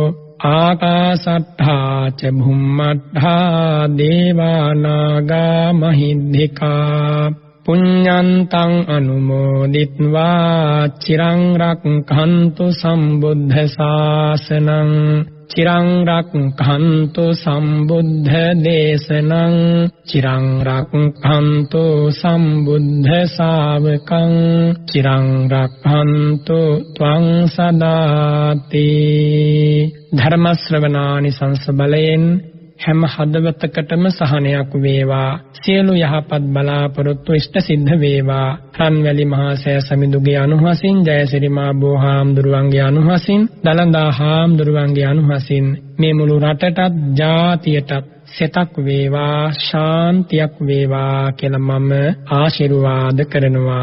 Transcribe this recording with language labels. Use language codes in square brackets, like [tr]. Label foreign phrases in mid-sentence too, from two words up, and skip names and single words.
[pi] ආකාසට්ඨා ච භුම්මට්ඨා දේවානාගා මහිද්దికා පුඤ්ඤන්තං අනුමෝදිත්වා චිරං රක්ඛන්තු සම්බුද්ධ ශාසනං. චිරං රක්ඛන්තු සම්බුද්ධ දේශනං. චිරං රක්ඛන්තු සම්බුද්ධ ශාවකං. චිරං රක්ඛන්තු ත්වං සදාති. [si] ධර්ම ශ්‍රවණානි සංස බලයෙන් හැම හදවතකටම සහනයක් වේවා. සියලු යහපත් බලාපොරොත්තු ඉෂ්ට සිද්ධ වේවා. රන්වැලි මහා සෑ සමිඳුගේ අනුහසින්, ජයසිරි මා බෝ හාමුදුරුවන්ගේ අනුහසින්, දලඳා හාමුදුරුවන්ගේ අනුහසින් මේ මුළු රටටත් ජාතියටත් සෙතක් වේවා, ශාන්තියක් වේවා කියලා මම ආශිර්වාද කරනවා.